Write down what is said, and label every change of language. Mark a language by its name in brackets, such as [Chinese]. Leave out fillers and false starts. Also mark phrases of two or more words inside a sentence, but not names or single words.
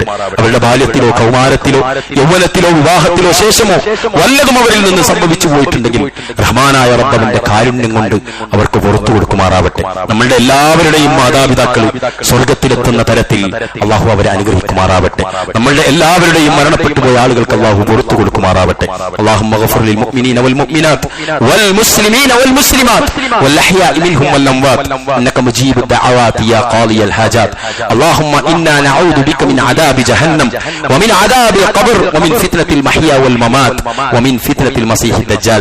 [Malayalam] അവരുടെ ബാല്യത്തിലോ കൗമാരത്തിലോ യൗവനത്തിലോ വിവാഹത്തിലോ ശേഷമോ വല്ലതും അവരിൽ നിന്ന് സംഭവിച്ചു പോയിട്ടുണ്ടെങ്കിൽ റഹ്മാനായ റബ്ബ് അവന്റെ കാരുണ്യം കൊണ്ട് അവർക്ക് പുറത്തു കൊടുക്കുമാറാവട്ടെ. നമ്മളുടെ എല്ലാവരുടെയും മാതാപിതാക്കൾ സ്വർഗത്തിലെത്തുന്ന തരത്തിൽ അള്ളാഹു അവരെ അനുഗ്രഹിക്കുമാറാവട്ടെ. നമ്മളുടെ എല്ലാവരുടെയും മരണപ്പെട്ടു പോയ ആളുകൾക്ക് അള്ളാഹു പുറത്തു കൊടുക്കുമാറാവട്ടെ. [Arabic] اللهم اغفر للمؤمنين والمؤمنات والمسلمين والمسلمات والأحياء منهم والأموات إنك مجيب الدعوات يا قاضي الحاجات. اللهم إنا نعوذ بك من عذاب جهنم ومن عذاب القبر ومن فتنة المحيا والممات ومن فتنة المسيح الدجال.